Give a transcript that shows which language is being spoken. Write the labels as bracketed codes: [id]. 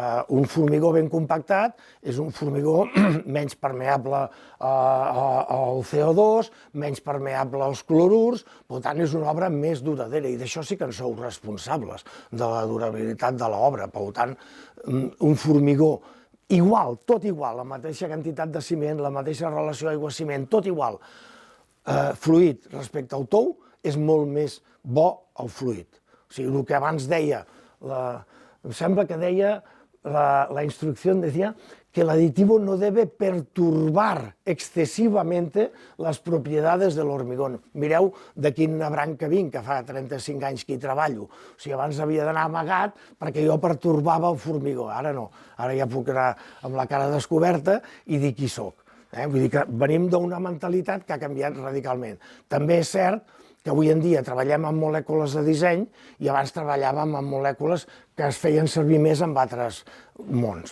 [ca] Un formigó ben compactat és un formigó menys permeable al CO2, menys permeable als clorurs, per tant és una obra més duradora i d'això sí que en sou responsables, de la durabilitat de l'obra. Per tant, un formigó igual, tot igual, la mateixa quantitat de ciment, la mateixa relació aigua-ciment, tot igual, fluid respecte al tou, és molt més bo el fluid. O sigui, el que abans deia, em sembla que deia, [es] la instrucción decía que el aditivo no debe perturbar excesivamente las propiedades del hormigón. [ca] Mireu de quina branca vinc, que fa 35 anys que hi treballo. O sigui, abans havia d'anar amagat perquè jo pertorbava el formigó. Ara no, ara ja puc anar amb la cara descoberta i dir qui soc. Vull dir que venim d'una mentalitat que ha canviat radicalment. També és cert que avui en dia treballem amb molècules de disseny i abans treballàvem amb molècules que es feien servir més en altres mons.